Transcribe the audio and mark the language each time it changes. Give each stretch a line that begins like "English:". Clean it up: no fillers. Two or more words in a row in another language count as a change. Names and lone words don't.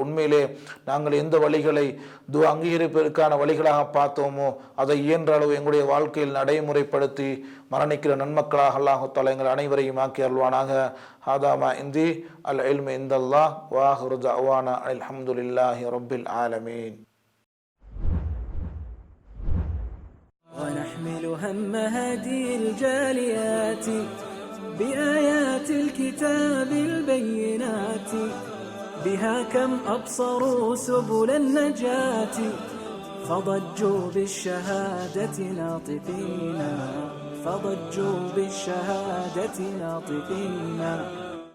Tamil: உண்மையிலே நாங்கள் எந்த வழிகளை துஆ அங்கீகரிப்பதற்கான வழிகளாக பார்த்தோமோ அதை இயன்ற அளவு எங்களுடைய வாழ்க்கையில் நடைமுறைப்படுத்தி மரணிக்கிற நன்மக்களாக
Arabic: الله تعالى
Tamil: எங்கள் அனைவரையும் ஆக்கி அருள்வானாக.
Arabic: هذا ما عندي العلم عند الله وآخر دعوانا الحمد لله رب العالمين. ونحمل هم هدي الجاليات بآيات الكتاب البينات بها كم أبصروا سبل النجاة فضجوا بالشهادة ناطقين فضجوا بالشهادة ناطقين